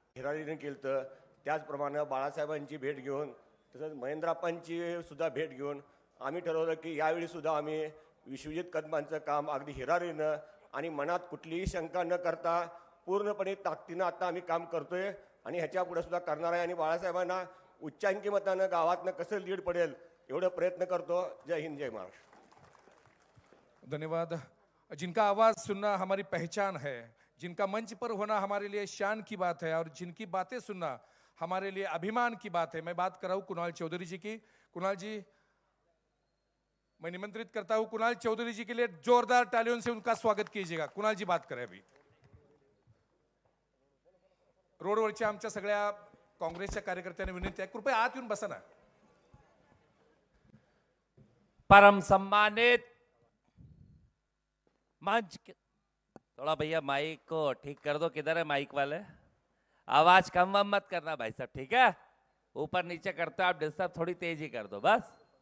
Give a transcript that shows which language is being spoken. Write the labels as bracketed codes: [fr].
[mr] हिरारीने केलं, तर त्याचप्रमाणे बाळासाहेबांची भेट घेऊन तसंच महेंद्रप्पांची सुद्धा भेट घेऊन आम्ही ठरवलं की यावेळी सुद्धा आम्ही विश्वजित कदमांचं काम अगदी हिरारीनं आणि मनात कुठलीही शंका न करता पूर्णपणे ताकदीनं आता आम्ही काम करतोय आणि ह्याच्या पुढे सुद्धा करणार आहे. आणि बाळासाहेबांना उच्चांकी मतानं गावातनं कसं लीड पडेल एवढं प्रयत्न करतो. जय हिंद, जय महाराष्ट्र. धन्यवाद. [hi] जिनका आवाज़ सुनना हमारी पहचान है, जिनका मंच पर होना हमारे लिए शान की बात है और जिनकी बातें सुनना हमारे लिए अभिमान की बात है. मैं बात कर रहा हूँ कुणाल चौधरी जी की. कुणाल जी, मैं निमंत्रित करता हूँ कुणाल चौधरी जी के लिए जोरदार तालियों से उनका स्वागत कीजिएगा. कुणाल जी बात करें. [mr] अभी रोडवरच्या आमच्या सगळ्या काँग्रेसच्या कार्यकर्त्यांना विनंती आहे, कृपया आत येऊन बसा ना. [hi] परम सम्मानित मंच थोड़ा भैया माइक को ठीक कर दो. किधर है माइक वाले? आवाज कम वम मत करना भाई साहब, ठीक है? ऊपर नीचे करते हो आप डिस्टर्ब, थोड़ी तेज ही कर दो बस.